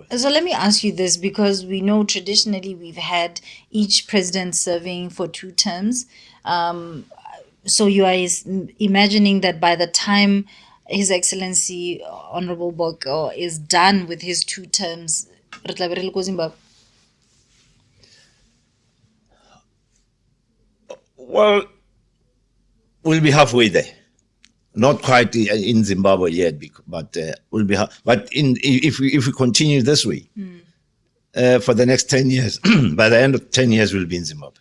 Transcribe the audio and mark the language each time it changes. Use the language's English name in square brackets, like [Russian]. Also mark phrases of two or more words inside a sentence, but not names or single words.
[English] So let me ask you this, because we know traditionally we've had each president serving for 2 terms. So you are imagining that by the time His Excellency Honorable Boko is done with his 2 terms, [Tswana] re tla be re le ko Zimbabwe? [English] Well, we'll be halfway there. Not quite in Zimbabwe yet, but we'll be. But if we continue this way for the next 10 years, by the end of 10 years, we'll be in Zimbabwe.